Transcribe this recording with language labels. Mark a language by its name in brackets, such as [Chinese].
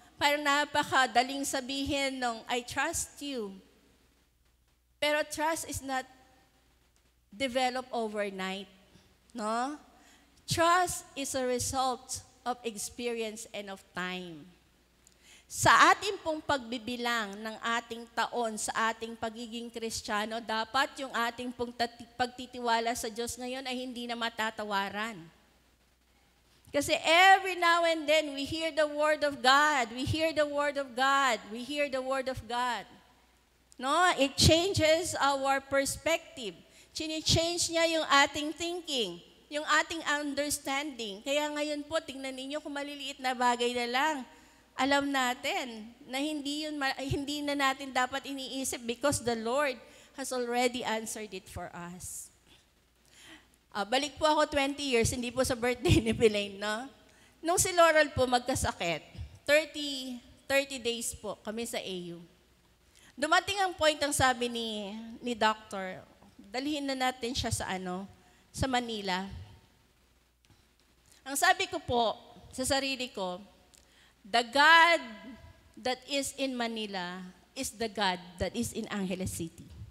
[Filipino] Parang napakadaling sabihin ng, [English] I trust you. Pero trust is not developed overnight, no? Trust is a result of experience and of time. [Filipino] Sa ating pong pagbibilang ng ating taon sa ating pagiging Kristiyano, dapat yung ating pong pagtitiwala sa Diyos ngayon ay hindi na matatawaran. [English] Kasi every now and then, we hear the Word of God. We hear the Word of God. We hear the Word of God. No? It changes our perspective. [Filipino] Chine-change niya yung ating thinking, yung ating understanding. Kaya ngayon po, tingnan ninyo kung maliliit na bagay na lang, alam natin na hindi na natin dapat iniisip [English] because the Lord has already answered it for us. [Filipino] Balik po ako 20 years, hindi po sa birthday ni Pilaine, no? Nung si Laurel po magkasakit, 30 days po kami sa AU. Dumating ang point ang sabi ni doctor, dalhin na natin siya sa Manila. Ang sabi ko po sa sarili ko, [English] the God that is in Manila is the God that is in Angeles City.